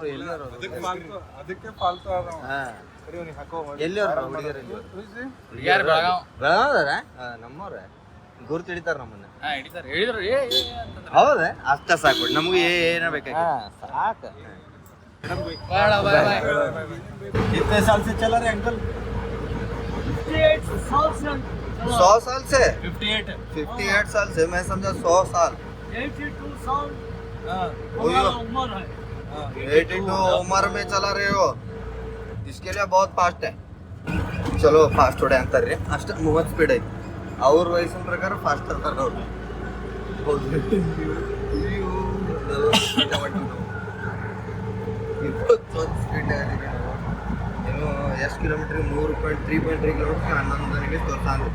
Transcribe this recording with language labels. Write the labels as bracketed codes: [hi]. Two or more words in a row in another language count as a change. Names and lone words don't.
[kn] ಅದಕ್ಕೆ ಫಾಲ್ತು ಅದ ಎಲ್ಲಿ ಹುಡುಗಿಯರು? ಹುಡುಗಿಯರ್ ಬೆಳಗಾವ್. ಬೆಳಗಾವದಾರ? ನಮ್ಮವ್ರ ಗುರ್ತು ಹಿಡಿತಾರ ನಮ್ಮನ್ನ. ಹಿಡಿತಾರ, ಹೇಳಿದ್ರು ಏ ಅಂತಂದ್ರ. ಹೌದ? ಅಷ್ಟ ಸಾಕು, ನಮ್ಗೆ ಏನ ಬೇಕಾಗಿ ಸಾಕ. ಬಾಯ್ ಬಾಯ್. [hi] कितने साल से चला रहे अंकल? 100 साल से? 58 साल से, मैं समझा 100 साल। 82 साल उम्र है। 82 उम्र में चला रहे हो, इसके लिए बहुत फास्ट है. [kn] ಚಲೋ ಫಾಸ್ಟ್ ಹೊಡೆ ಅಂತಾರ್ರಿ, ಅಷ್ಟ 30 ಸ್ಪೀಡ್ ಐತಿ. ಅವ್ರ ವಯಸ್ಸಿನ ಪ್ರಕಾರ ಫಾಸ್ಟ್ ಅಂತಾರ ನೋಡ್ರಿ. ಸ್ಪೀಡ್ ಏನು ಎಷ್ಟು ಕಿಲೋಮೀಟ್ರಿಗೆ 3.3 ಕಿಲೋಮೀಟ್ರ್ 11 ನಿಮಿಷ ತೋರ್ಸಾಂದ್ರು.